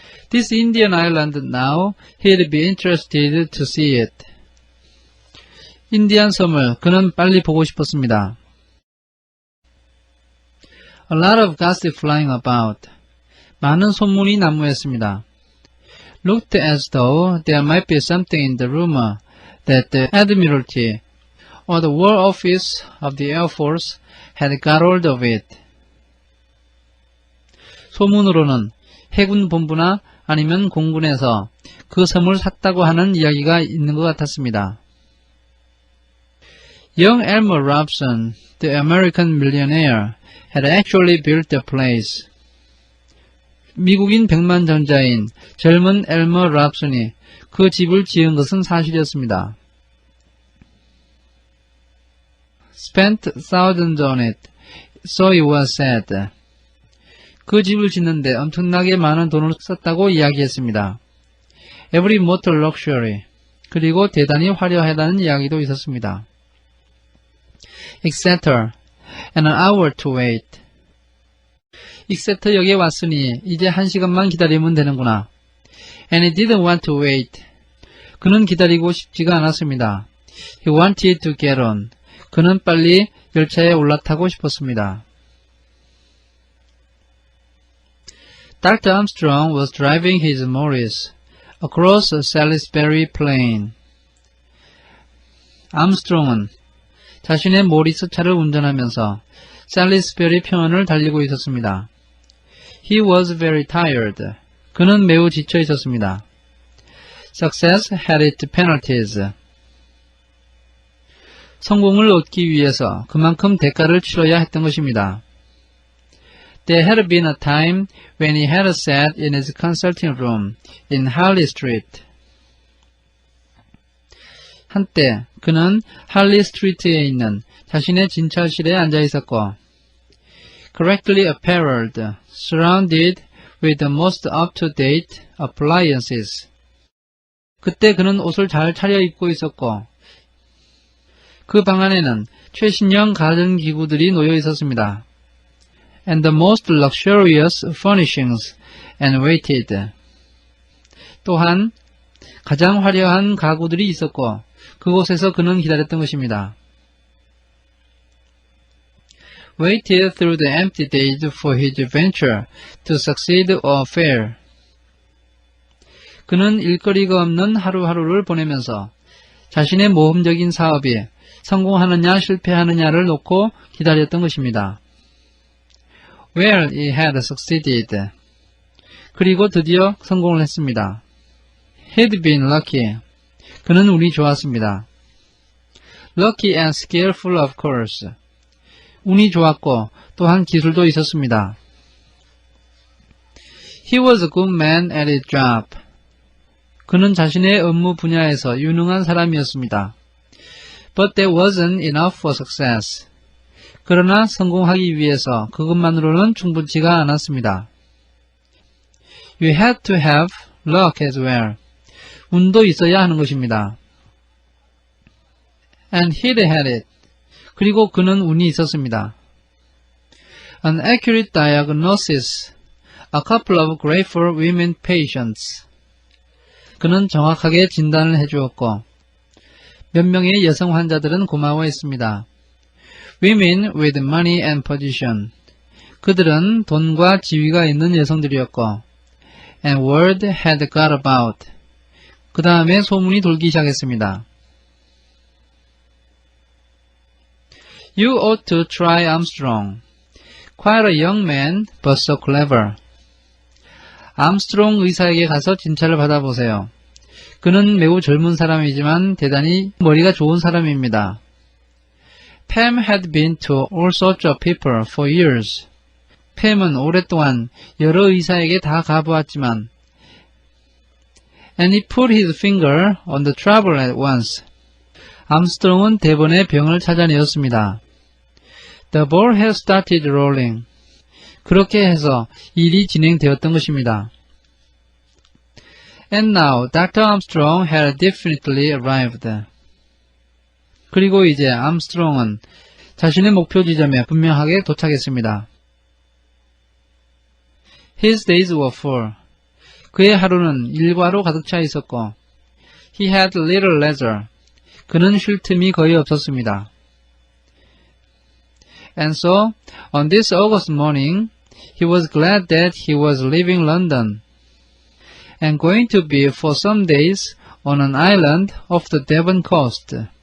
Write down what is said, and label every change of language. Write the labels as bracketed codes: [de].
[en] This Indian island now, he'd be interested to see it. [ko] 인디안 섬을 그는 빨리 보고 싶었습니다. [en] A lot of gossip flying about. [ko] 많은 소문이 난무했습니다. [en] Looked as though there might be something in the rumor that the Admiralty or the War Office of the Air Force had got hold of it. [ko] 소문으로는 해군 본부나 아니면 공군에서 그 섬을 샀다고 하는 이야기가 있는 것 같았습니다. [en] Young Elmer Robson, the American millionaire, had actually built the place. [ko] 미국인 백만장자인 젊은 엘머 랍슨이 그 집을 지은 것은 사실이었습니다. [en] Spent thousands on it, so it was said. [ko] 그 집을 짓는데 엄청나게 많은 돈을 썼다고 이야기했습니다. [en] Every mortal luxury. [ko] 그리고 대단히 화려하다는 이야기도 있었습니다. [en] Exeter. And an hour to wait. [ko] 익세터역에 왔으니 이제 1시간만 기다리면 되는구나. [en] And he didn't want to wait. [ko] 그는 기다리고 싶지가 않았습니다. [en] He wanted to get on. [ko] 그는 빨리 열차에 올라타고 싶었습니다. [en] Dr. Armstrong was driving his Morris across Salisbury Plain. [ko] 암스트롱은 자신의 모리스 차를 운전하면서 셀리스베리 평원을 달리고 있었습니다. [en] He was very tired. [ko] 그는 매우 지쳐 있었습니다. [en] Success had its penalties. [ko] 성공을 얻기 위해서 그만큼 대가를 치러야 했던 것입니다. [en] There had been a time when he had sat in his consulting room in Harley Street. [ko] 한때 그는 할리 스트리트에 있는 자신의 진찰실에 앉아 있었고 [en] correctly apparelled, surrounded with the most up-to-date appliances. [ko] 그때 그는 옷을 잘 차려입고 있었고 그 방 안에는 최신형 가전기구들이 놓여 있었습니다. [en] And the most luxurious furnishings and waited. [ko] 또한 가장 화려한 가구들이 있었고 그곳에서 그는 기다렸던 것입니다. [en] Waited through the empty days for his venture to succeed or fail. [ko] 그는 일거리가 없는 하루하루를 보내면서 자신의 모험적인 사업이 성공하느냐 실패하느냐를 놓고 기다렸던 것입니다. [en] Well, he had succeeded. [ko] 그리고 드디어 성공을 했습니다. [en] He'd been lucky. [ko] 그는 운이 좋았습니다. [en] Lucky and skillful, of course. [ko] 운이 좋았고 또한 기술도 있었습니다. [en] He was a good man at his job. [ko] 그는 자신의 업무 분야에서 유능한 사람이었습니다. [en] But that wasn't enough for success. [ko] 그러나 성공하기 위해서 그것만으로는 충분치가 않았습니다. [en] You had to have luck as well. [ko] 운도 있어야 하는 것입니다. [en] And he'd had it. [ko] 그리고 그는 운이 있었습니다. [en] An accurate diagnosis. A couple of grateful women patients. [ko] 그는 정확하게 진단을 해주었고 몇 명의 여성 환자들은 고마워했습니다. [en] Women with money and position. [ko] 그들은 돈과 지위가 있는 여성들이었고 [en] And word had got about. [ko] 그 다음에 소문이 돌기 시작했습니다. [en] You ought to try Armstrong. Quite a young man, but so clever. [ko] 암스트롱 의사에게 가서 진찰을 받아보세요. 그는 매우 젊은 사람이지만 대단히 머리가 좋은 사람입니다. [en] Pam had been to all sorts of people for years. [ko] 팸은 오랫동안 여러 의사에게 다 가보았지만 [en] And he put his finger on the trouble at once. [ko] 암스트롱은 대번에 병을 찾아내었습니다. [en] The ball had started rolling. [ko] 그렇게 해서 일이 진행되었던 것입니다. [en] And now Dr. Armstrong had definitely arrived. [ko] 그리고 이제 암스트롱은 자신의 목표 지점에 분명하게 도착했습니다. [en] His days were full. [ko] 그의 하루는 일과로 가득 차 있었고 [en] He had little leisure. [ko] 그는 쉴 틈이 거의 없었습니다. [en] And so, on this August morning, he was glad that he was leaving London and going to be for some days on an island off the Devon coast.